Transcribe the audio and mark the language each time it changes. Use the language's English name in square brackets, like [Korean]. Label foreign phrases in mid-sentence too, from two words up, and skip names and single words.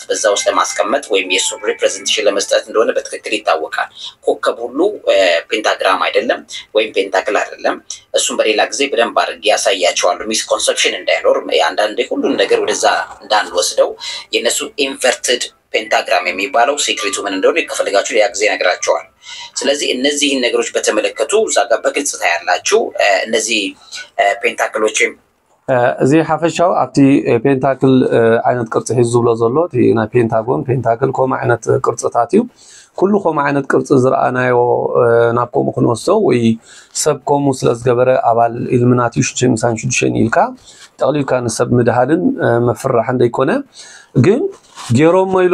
[Amharic] በዛው ውስጥ ለማስቀመጥ ወይም የሱ ሪፕሬዘንቴሽን ለመስጠት እንደሆነ በትክክል ይታወቃል ኮከብ ሁሉ ፔንታግራም አይደለም ወይም ፔንታክል አይደለም እሱም በሌላ ጊዜ በደንብ አድርጌ ያሳያቸዋለሁ ሚስ ኮንሰፕሽን እንዳይኖር አንዳንዴ ሁሉን ነገር ወደዛ እንዳንወስደው የነሱ [English] inverted pentagram [Amharic] የሚባለው ሴክሬቱ ምን እንደሆነ ከፈለጋችሁ ያ ጊዜ ነግራቸዋል ስለዚህ እነዚህን ነገሮች በተመለከቱ ዛጋ በግልጽ ታያላችሁ እነዚህ ፔንታክሎች [Tigrinya] እዚ ሓፈሻው ኣብቲ ፔንታክል ዓይነት ቅርፂ ሒዙ ብሎ ዘሎ እቲ ናይ ፔንታጎን ፔንታክል ከምኡ ዓይነት ቅርፅታት እዩ ኩሉ ከምኡ ዓይነት ቅርፂ ዝረኣናዮ ናብ ከምኡ ክንወስዶ ወይ ሰብ ከምኡ ስለ ዝገበረ ኣባል ኢልሚናቲ 666 ኢልካ ጠቕሊልካ ንሰብ ምድሃልን መፍራሕ እንደይኮነ ግን ገይሮም ኢሉ